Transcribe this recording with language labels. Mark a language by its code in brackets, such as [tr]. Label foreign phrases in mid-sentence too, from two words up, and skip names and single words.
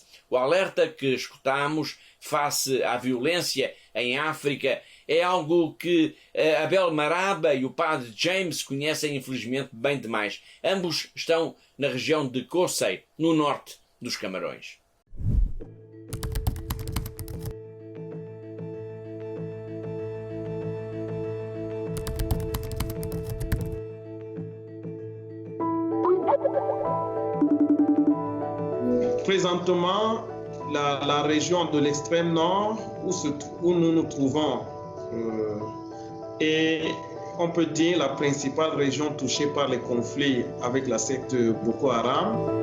[pt] O alerta que escutamos face à violência em África é algo que Abel Maraba e o padre James conhecem infelizmente bem demais. Ambos estão na região de Kossei, no norte dos Camarões. [fr] Présentement, la région de l'extrême nord où nous nous trouvons est, on peut dire, la principale région touchée par les conflits avec la secte Boko Haram.